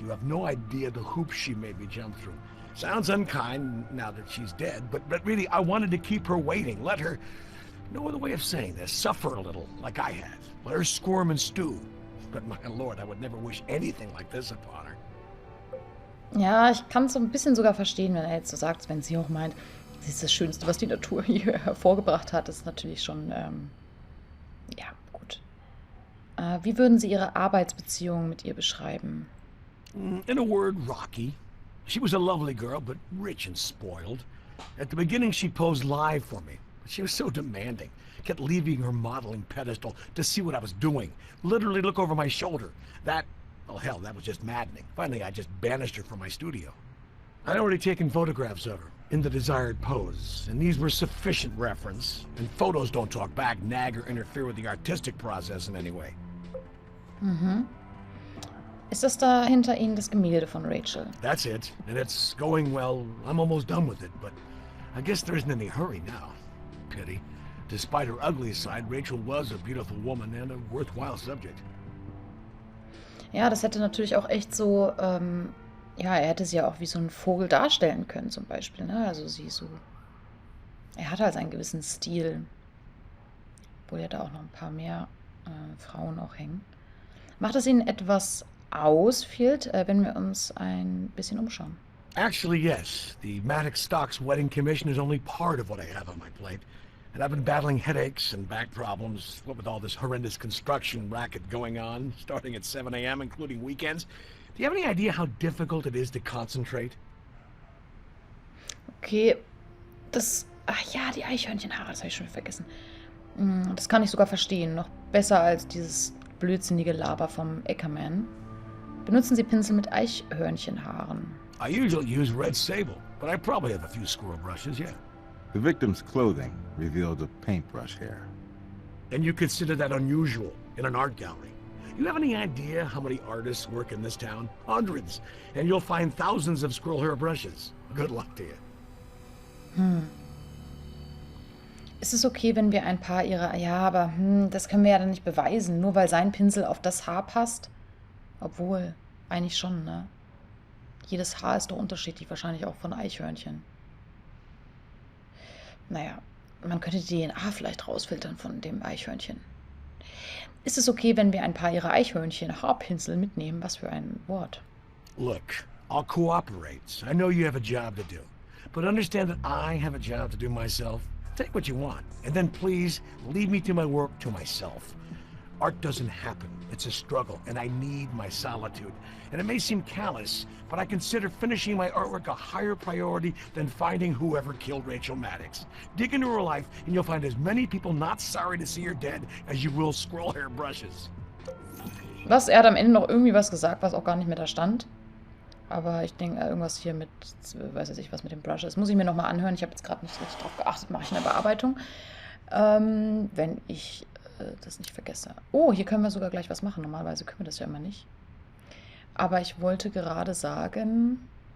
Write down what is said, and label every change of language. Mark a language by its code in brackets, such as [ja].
[en] You have no idea the hoops she made me jump through. Sounds unkind now that she's dead, but really, I wanted to keep her waiting. Let her, no other way of saying this, suffer a little, like I had. Let her squirm and stew. But my lord, I would never wish anything like this upon her. [de] Ja, ich kann es so ein bisschen sogar verstehen, wenn er jetzt so sagt, wenn sie auch meint, sie ist das Schönste, was die Natur hier hervorgebracht hat, ist natürlich schon, ja, gut. Wie würden Sie Ihre Arbeitsbeziehung mit ihr beschreiben? [en] In a word, rocky. She was a lovely girl, but rich and spoiled. At the beginning, she posed live for me, but she was so demanding. Kept leaving her modeling pedestal to see what I was doing. Literally look over my shoulder. That, oh hell, that was just maddening. Finally, I just banished her from my studio. I'd already taken photographs of her in the desired pose, and these were sufficient reference. And photos don't talk back, nag, or interfere with the artistic process in any way. Mhm. [de] Ist das da hinter Ihnen das Gemälde von Rachel? [en] That's it, and it's going well. I'm almost done with it, but I guess there isn't any hurry now. Pity. Despite her ugly side, Rachel was a beautiful woman and a worthwhile subject. [de] Ja, das hätte natürlich auch echt so, ja, er hätte sie ja auch wie so einen Vogel darstellen können, zum Beispiel, ne? Also sie so. Er hat halt einen gewissen Stil. Obwohl ja da auch noch ein paar mehr Frauen auch hängen. Macht es Ihnen etwas aus, Field, wenn wir uns ein bisschen umschauen? [en] Actually, yes. The Maddox Stocks wedding commission is only part of what I have on my plate. And I've been battling headaches and back problems, what with all this horrendous construction racket going on, starting at 7 a.m., including weekends. Do you have any idea how difficult it is to concentrate? [de] Okay, das. Ach ja, die Eichhörnchenhaare, das habe ich schon vergessen. Das kann ich sogar verstehen. Noch besser als dieses blödsinnige Laber vom Ackerman. Benutzen Sie Pinsel mit Eichhörnchenhaaren. [en] I usually use red sable, but I probably have a few squirrel brushes, yeah. The victim's clothing revealed a paintbrush hair. And you consider that unusual in an art gallery. You have any idea how many artists work in this town? Hundreds. And you'll find thousands of squirrel hair brushes. Good luck to you. [de] Ist es okay, wenn wir ein paar ihrer... Ja, aber das können wir ja dann nicht beweisen, nur weil sein Pinsel auf das Haar passt. Obwohl, eigentlich schon, ne? Jedes Haar ist doch unterschiedlich, wahrscheinlich auch von Eichhörnchen. Naja, man könnte die DNA vielleicht rausfiltern von dem Eichhörnchen. Ist es okay, wenn wir ein paar ihrer Eichhörnchen-Haarpinsel mitnehmen? Was für ein Wort. [en] Look, I'll cooperate. I know you have a job to do. But understand that I have a job to do myself. Take what you want. And then please, leave me to my work to myself. Art doesn't happen. It's a struggle, and I need my solitude. And it may seem callous, but I consider finishing my artwork a higher priority than finding whoever killed Rachel Maddox. Dig into her life, and you'll find as many people not sorry to see her dead as you will squirrel hair brushes. [de] Was? Er hat am Ende noch irgendwie was gesagt, was auch gar nicht mehr da stand. Aber ich denke, irgendwas hier mit, weiß ich, was mit dem Brush ist. Muss ich mir nochmal anhören. Ich habe jetzt gerade nicht richtig drauf geachtet. Mache ich eine Bearbeitung. Wenn ich das nicht vergesse. Oh, hier können wir sogar gleich was machen. Normalerweise können wir das ja immer nicht. Aber ich wollte gerade sagen...